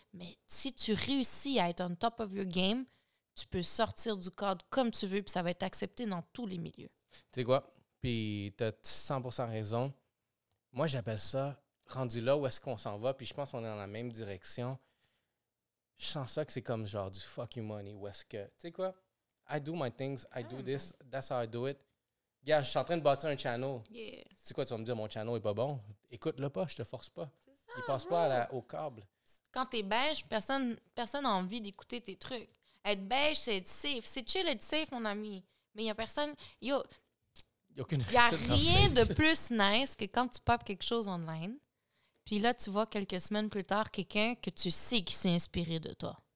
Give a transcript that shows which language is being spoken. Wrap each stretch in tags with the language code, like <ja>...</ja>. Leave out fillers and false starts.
<fr>Mais si tu réussis à être</fr> <en>on top of your game,</en> <fr>tu peux sortir du cadre comme tu veux, puis ça va être accepté dans tous les milieux. Tu sais quoi? Puis tu as 100% raison. Moi, j'appelle ça rendu là où est-ce qu'on s'en va, puis je pense qu'on est dans la même direction. Je sens ça que c'est comme genre du</fr> <en>fuck you money,</en> <fr>où est-ce que, tu sais quoi?</fr> <en>I do my things, I do this, that's how I do it.</en> <fr>Gars, je suis en train de bâtir un channel.</fr> <en>Yeah.</en> <fr>C'est quoi, tu vas me dire, mon channel est pas bon? Écoute-le pas, je te force pas. C'est ça, il passe pas au câble. Quand t'es beige, personne n'a envie d'écouter tes trucs. Être beige, c'est être safe. C'est chill être safe, mon ami. Mais il y a personne... Il y a rien de plus nice que quand tu popes quelque chose online, puis là, tu vois quelques semaines plus tard quelqu'un que tu sais qui s'est inspiré de toi.</fr>